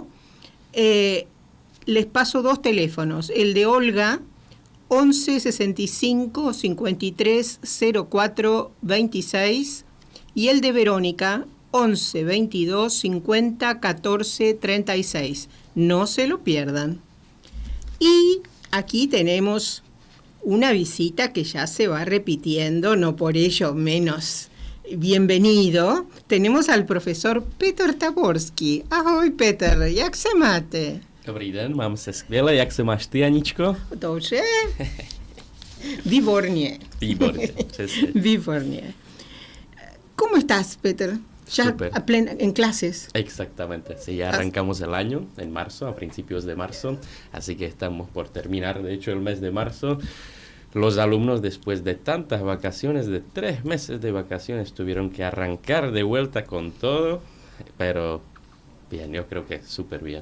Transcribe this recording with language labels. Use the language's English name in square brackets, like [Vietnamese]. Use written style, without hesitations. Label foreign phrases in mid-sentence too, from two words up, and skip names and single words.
[Spanish] Les paso dos teléfonos, el de Olga 11 65 53 04 26 y el de Verónica 11 22 50 14 36. No se lo pierdan. Y aquí tenemos una visita que ya se va repitiendo, no por ello menos bienvenido. Tenemos al profesor Petr Taborský. [Czech] Ahoj Petr, jak se máte? Dobrý den, mám se skvěle, jak se máš ty, Aničko? Dobře. Vivornier. Vivornier, [Spanish] sí, sí. Vivornier. ¿Cómo estás, Peter? Ya en clases. Exactamente, sí, ya arrancamos el año en marzo, a principios de marzo, así que estamos por terminar, de hecho, el mes de marzo. Los alumnos, después de tantas vacaciones, de 3 meses de vacaciones, tuvieron que arrancar de vuelta con todo, pero bien, yo creo que súper bien.